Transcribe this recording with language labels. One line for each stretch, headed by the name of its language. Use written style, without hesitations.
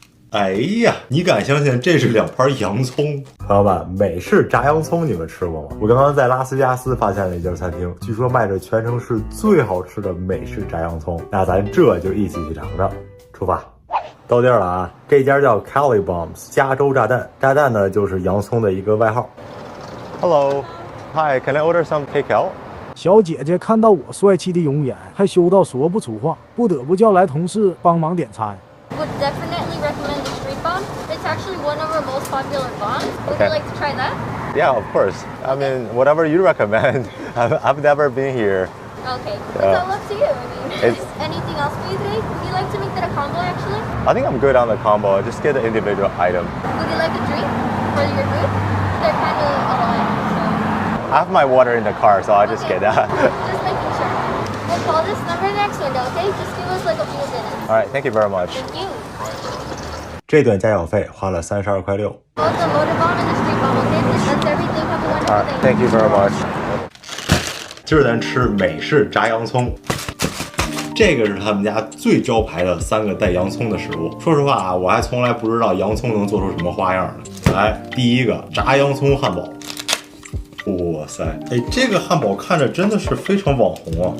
Chinese: 哎呀，你敢相信这是2盘洋葱？朋友们，美式炸洋葱你们吃过吗？我刚刚在拉斯维加斯发现了一家餐厅，据说卖着全城市最好吃的美式炸洋葱。那咱这就一起去尝尝。出发！到地儿了啊！这家叫 Cali Bombs 加州炸弹，炸弹呢就是洋葱的一个外号。
English: Hello, hi, can I order some takeout?
Chinese: 小姐姐看到我帅气的容颜，害羞到说不出话，不得不叫来同事帮忙点餐。
English: Would definitely recommend the street bomb. It's actually one of our most popular bombs. Would Okay. you like to try that? Yeah, of course. I mean, whatever you recommend. I've never been here. Okay, it's all up to you. I mean, anything else for you today? Would you like to make that a combo actually? I think I'm good on the combo. Just get the individual item. Would you like a drink for your food? They're kind of alike, so. I have my water in the car, so I'll just get that. Just making sure. We'll call this number next window, okay? Just give us like a few minutes. All right, thank you very much. Thank you.
Chinese: 这顿加小费花了32块6。
English: Both the motor bomb and the street bomb, okay? That's everything. Have a wonderful All right, day. thank you very much.
Chinese: 今儿咱吃美式炸洋葱，这个是他们家最招牌的3个带洋葱的食物。说实话啊，我还从来不知道洋葱能做出什么花样呢。来，第一个炸洋葱汉堡。哇塞，哎，这个汉堡看着真的是非常网红啊！